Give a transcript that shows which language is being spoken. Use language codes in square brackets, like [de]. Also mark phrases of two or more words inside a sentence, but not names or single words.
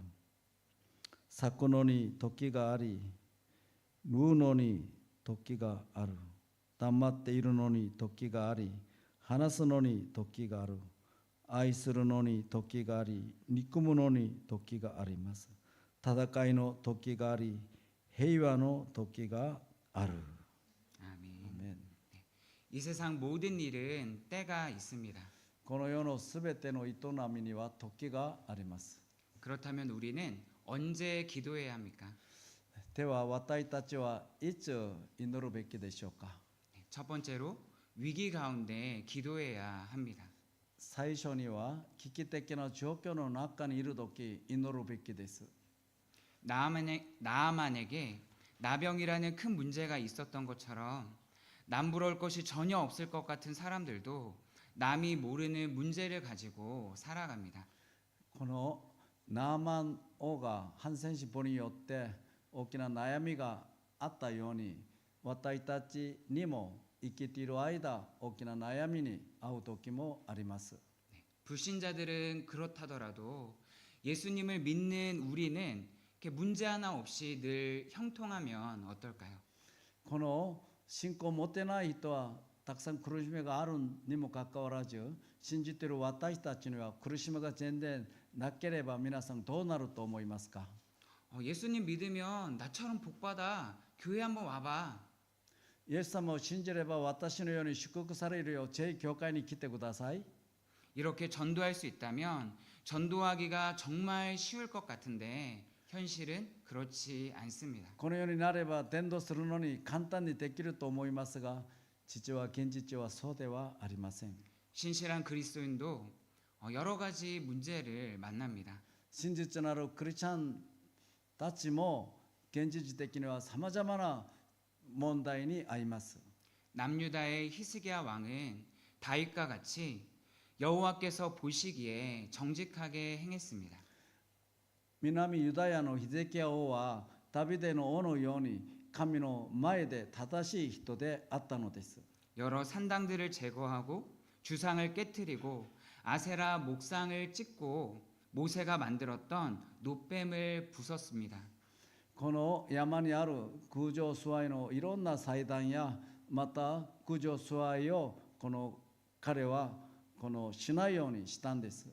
[ja] 咲くのに時があり、縫うのに時がある。黙っているのに時があり、話すのに時がある。愛するのに時があり、憎むのに時があります。戦いの時があり、平和の時がある。 [ko] 아멘. 이 세상 모든 일은 때가 있습니다. [ja] この世のすべての営みには時があります。 [ko] 그렇다면 우리는 언제 기도해야 합니까? [ja] では私たちはいつ祈るべきでしょうか。 [ko] 첫 번째로 위기 가운데 기도해야 합니다. [ja] 最初には危機的な状況の中にいるとき祈るべきです。 [ko] 나아만에게 나병이라는 큰 문제가 있었던 것처럼 남부러울 것이 전혀 없을 것 같은 사람들도 남이 모르는 문제를 가지고 살아갑니다. [ja] このナーマン王がハンセン氏によって大きな悩みがあったように、私たちにも生きている間大きな悩みに遭う時もあります。 [ko] 불신자들은 그렇다더라도 예수님을 믿는 우리는 이렇게 문제 하나 없이 늘 형통하면 어떨까요? [ja] この信仰を持てない人はたくさん苦しみがあるにもかかわらず、信じている私たちには苦しみが全然なければ皆さんどうなると思いますか。 [ko] 예수님 믿으면 나처럼 복받아 교회 한번 와봐. [ja] イエス様を信じれば私のように祝福されるようぜひ教会に来てください。 [ko] 이렇게 전도할 수 있다면 전도하기가 정말 쉬울 것 같은데 현실은 그렇지 않습니다. [ja] このようになれば伝道するのに簡単にできると思いますが、実は現実はそうではありません。 [ko] 신실한 그리스도인도 여러 가지 문제를 만납니다. [ja] 真実なるクリスチャンたちも現実的にはさまざまな問題に遭います。 [ko] 남유다의 히스기야 왕은 다윗과 같이 여호와께서 보시기에 정직하게 행했습니다. [ja] 南ユダヤのヒゼキヤ王はダビデの王のように神の前で正しい人であったのです。 [ko] 여러 산당들을 제거하고 주상을 깨뜨리고 아세라 목상을 찢고 모세가 만들었던 노뱀을 부쉈습니다. [ja] この山にある空上崇拝のいろんな祭壇やまた空上崇拝を彼はしないようにしたんです。